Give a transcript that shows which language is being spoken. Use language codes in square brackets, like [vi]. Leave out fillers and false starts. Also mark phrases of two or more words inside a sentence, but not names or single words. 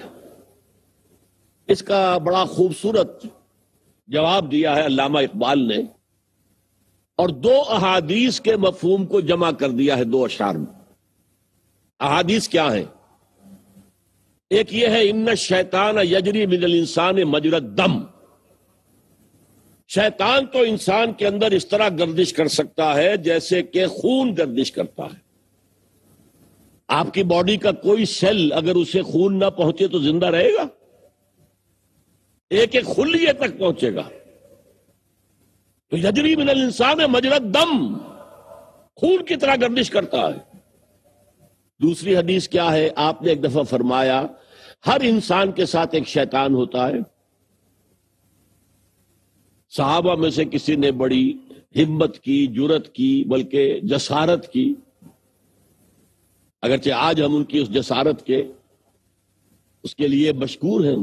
[ur] اس کا بڑا خوبصورت جواب دیا ہے علامہ اقبال نے، اور دو احادیث کے مفہوم کو جمع کر دیا ہے دو اشعار میں. احادیث کیا ہیں؟ ایک یہ ہے [ar] ان الشیطان یجری من الانسان مجری الدم. [ur] شیطان تو انسان کے اندر اس طرح گردش کر سکتا ہے جیسے کہ خون گردش کرتا ہے. آپ کی باڈی کا کوئی سیل اگر اسے خون نہ پہنچے تو زندہ رہے گا؟ ایک ایک خلیے تک پہنچے گا. تو [ar] یجری من الانسان مجری الدم، [ur] خون کی طرح گردش کرتا ہے. دوسری حدیث کیا ہے؟ آپ نے ایک دفعہ فرمایا ہر انسان کے ساتھ ایک شیطان ہوتا ہے. صحابہ میں سے کسی نے بڑی ہمت کی، جرأت کی، بلکہ جسارت کی، اگرچہ آج ہم ان کی اس جسارت کے اس کے لیے مشکور ہیں.